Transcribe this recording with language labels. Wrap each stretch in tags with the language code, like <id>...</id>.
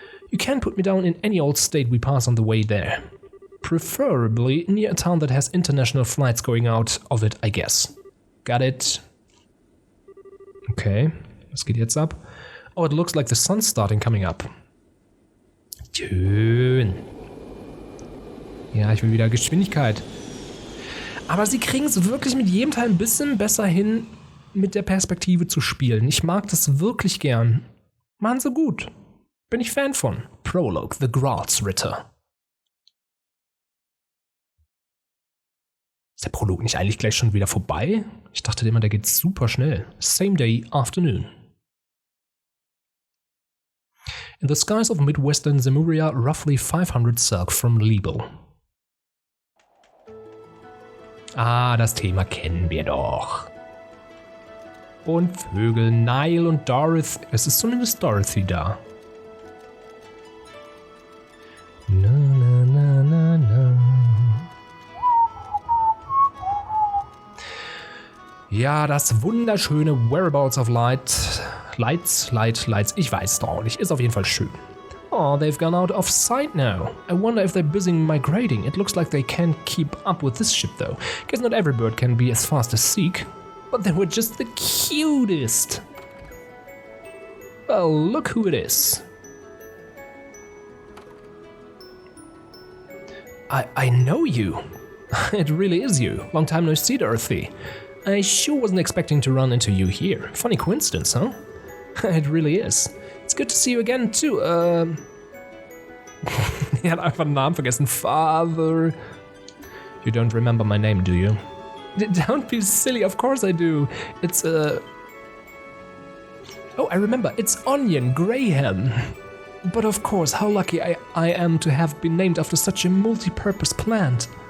<en>You can put me down in any old state we pass on the way there. Preferably near a town that has international flights going out of it, I guess. Got it.</en> <de>Okay, was geht jetzt ab?</de> <en>Oh, it looks like the sun's starting coming up.</en> <de>Schön. Ja, ich will wieder Geschwindigkeit. Aber sie kriegen es wirklich mit jedem Teil ein bisschen besser hin, mit der Perspektive zu spielen. Ich mag das wirklich gern. Machen sie gut. Bin ich Fan von.</de> <en>Prologue, The Gralsritter.</en> <de>Ist der Prolog nicht eigentlich gleich schon wieder vorbei? Ich dachte immer, der geht super schnell.</de> <en>Same day, afternoon. In the skies of midwestern Zemuria, roughly 500 cirque from Libel.</en> <de>Ah, das Thema kennen wir doch. Und Vögel, Nile und Dorothy. Es ist zumindest Dorothy da. Na, na, na, na, na. Ja, das wunderschöne Whereabouts of Light. Lights, ich weiß es doch auch nicht. Ist auf jeden Fall schön.</de> <en>Oh, they've gone out of sight now. I wonder if they're busy migrating. It looks like they can't keep up with this ship though. Guess not every bird can be as fast as Seek. But they were just the cutest. Well, look who it is. I know you. It really is you. Long time no see, Dorothy. I sure wasn't expecting to run into you here. Funny coincidence, huh? It really is. It's good to see you again, too.</en> <de>Er hat einfach den Namen vergessen.</de> <en>Father. You don't remember my name, do you? Don't be silly, of course I do. It's, Oh, I remember. It's Onion Graham. But of course, how lucky I am to have been named after such a multi-purpose plant.</en>